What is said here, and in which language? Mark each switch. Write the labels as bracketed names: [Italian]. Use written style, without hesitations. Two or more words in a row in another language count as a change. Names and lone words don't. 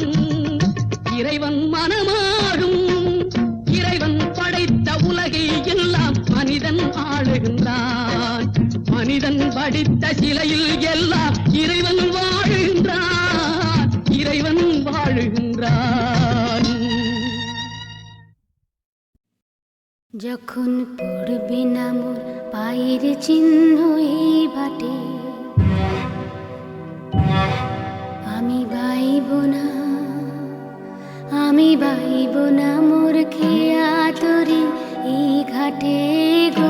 [Tamil] இறைவன் மனமாகும். இறைவன் படைத்த உலகை எல்லாம் மனிதன் ஆளுகின்றான். மனிதன் படித்த சிலையில் எல்லாம் இறைவன் வாழுகின்றான். இறைவன் வாழுகின்றான். [Bangla] যখন পড়বে না মোর পায়ের চিহ্ন এই বাটে, আমি বাইব না, আমি বাইব না মোর খেয়া তরি এই ঘাটে গো।